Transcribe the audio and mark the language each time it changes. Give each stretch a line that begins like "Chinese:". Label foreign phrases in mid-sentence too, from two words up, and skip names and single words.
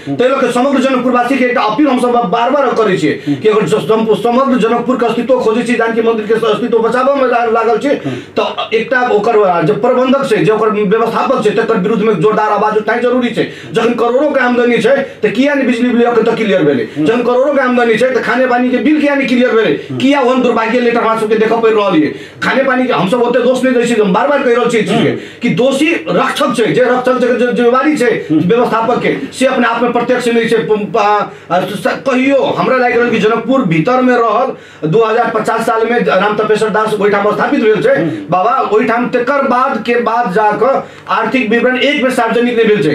Maithili: तै लऽ के समग्र जनकपुरवासी के एकटा अपील हम सब बार-बार करै छियै कि अगर समग्र जनकपुर के अस्तित्व खोजै छी, जानकी मंदिर के अस्तित्व बचाबऽ में लागल छै, तो एकटा ओकर जे प्रबंधक छै, जे ओकर व्यवस्थापक छै, तकर विरुद्ध में जोरदार आवाज उठाना जरूरी छै। जखन करोड़ों के आमदनी छै तो किया नहीं बिजली बिल अखन तक क्लियर भेलै? जखन करोड़ों के आमदनी छै तो खाने पानी के बिल किया नहीं क्लियर भेलै? किया ओहन दुर्भाग्य लेटर हमरा सबके देखऽ पड़ि रहल है? खाने पानी के हम सब ओते दोष नहीं दै छी, हम बार-बार कहि रहल छी चीज के कि दोषी रक्षक छै, जे रक्षक के जिम्मेवारी छै व्यवस्थापक के, से अपने आप में प्रत्यक्ष नहीं छै। कहियो हमरा लागि रहल कि जनकपुर भीतर में रहल 2050 साल में राम तपेश्वर दास ओहिठाम स्थापित भेल छै बाबा, ओहिठाम तकर बाद जाकर आर्थिक विवरण एक बेर सार्वजनिक नहीं भेल छै।